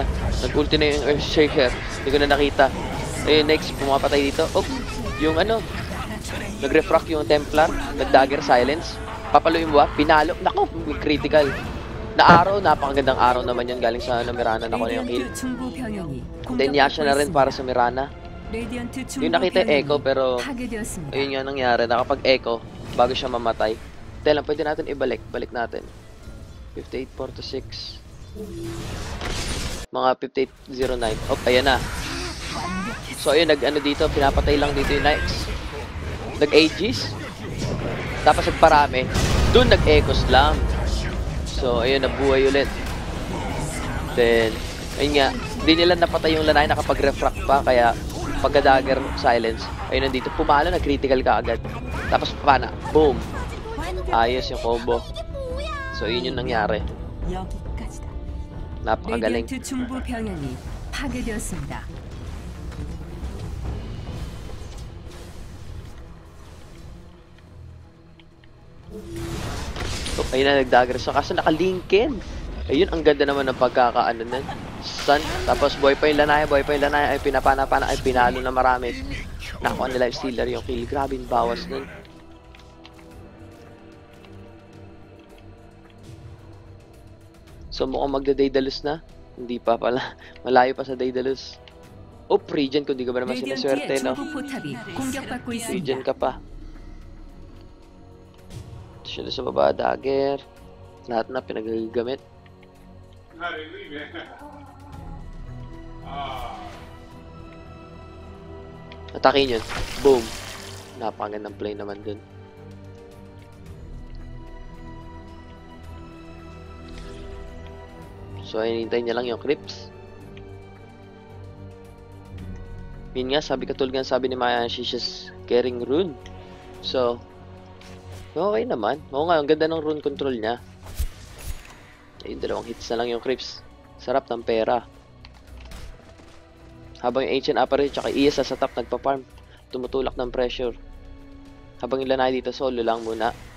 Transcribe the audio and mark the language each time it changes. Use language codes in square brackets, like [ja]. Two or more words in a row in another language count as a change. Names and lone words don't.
[tl] Nag-ulti na yung Earthshaker. Hindi ko na nakita. Ayun, next, pumapatay dito. Oh, yung ano, nag-refract yung Templar. Nag-dagger silence. Papaluin mo ba? Pinalo. Nako, critical. Na araw, napakagandang araw naman yan. Galing sa Mirana na ko na yung kill. [ko] 레디언트 중부 병영이 [tl] Then, Yasha na rin para sa Mirana. [ko] 레디언트 중부 [tl] Yung nakita yung Echo, pero [ko] 파괴되었습니다. [tl] ayun nga nangyari. Nakapag-Echo bago siya mamatay. Tela, pwede natin ibalik. Balik natin. 5846. Mga 5809. Oh, ayan na. So, ayun, nag-ano dito. Pinapatay lang dito yung Knights. Nag-Aegis. Tapos nagparami. Doon nag-Echoes lang. So, ayun, nabuhay ulit. Then, ayun nga. Hindi nila napatay yung lanay nakapag-refract pa. Kaya, pagka-dagger silence, ayun, nandito. Pumalo, nag-critical ka agad. Tapos, pana. Boom. Ayos yung combo. So, yun yung nangyari. [ko] 여기까지다. [tl] Napakagaling. [ko] 레디언트 중부 병영이 파괴되었습니다. [tl] So, ayun na, nag-dagger. So, kaso naka-linkin. Ayun, ang ganda naman ng pagkakaano nun. Sun, tapos boy pa yung lanaya, ay pinapana-pana, ay pinalo na marami. Nakuha nila yung stealer yung kill. Grabe yung bawas nun. So, mukhang magda-Daedalus na. Hindi pa pala. Malayo pa sa Daedalus. Oh, Regen, kung di ka ba naman [ko] 레디언트의 [tl] sinaswerte, no? [ko] 중부 포탑이 공격받고 [tl] Regen [ko] 있습니다. [tl] ka pa. Ito siya na sa baba, dagger. Lahat na pinagagamit. [en] How they leave it? Ah. [tl] Atakin yun. Boom. Napakagandang play naman dun. So, hinintay niya lang yung creeps. Yun nga, katulad nga sabi ni Maya, [en] she's just carrying rune. So, [tl] okay naman. Oo nga, ang ganda ng rune control niya. Ayun, 2 hits na lang yung creeps. Sarap ng pera. Habang yung Ancient Apparition tsaka Iya sa top nagpa-farm. Tumutulak ng pressure. Habang yung lanay dito solo lang muna.